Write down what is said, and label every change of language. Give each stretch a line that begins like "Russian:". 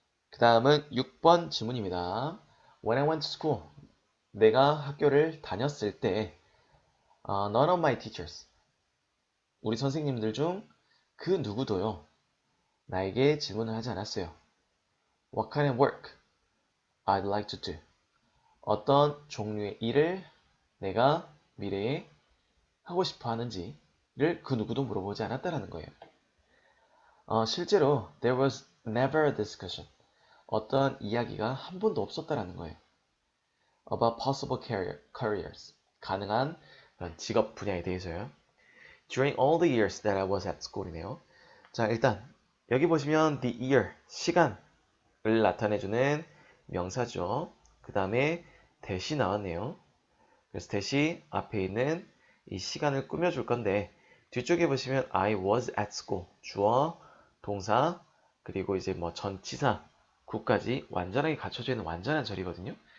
Korean: 그 다음은 6번 질문입니다.
English: When I went to school,
Korean: 내가 학교를 다녔을 때
English: none of my teachers,
Korean: 우리 선생님들 중 그 누구도요, 나에게 질문을 하지 않았어요.
English: What kind of work I'd like to do?
Korean: 어떤 종류의 일을 내가 미래에 하고 싶어 하는지를 그 누구도 물어보지 않았다라는 거예요. 실제로
English: there was never a discussion.
Korean: 어떠한 이야기가 한 번도 없었다라는 거예요.
English: About possible careers.
Korean: 가능한 직업 분야에 대해서요.
English: During all the years that I was at school이네요.
Korean: 자, 일단 여기 보시면 the year, 시간을 나타내주는 명사죠. 그 다음에 대시 나왔네요. 그래서 대시 앞에 있는 이 시간을 꾸며줄 건데 뒤쪽에 보시면
English: I was at school,
Korean: 주어, 동사, 그리고 이제 뭐 전치사, 구까지 완전하게 갖춰져 있는 완전한 절이거든요.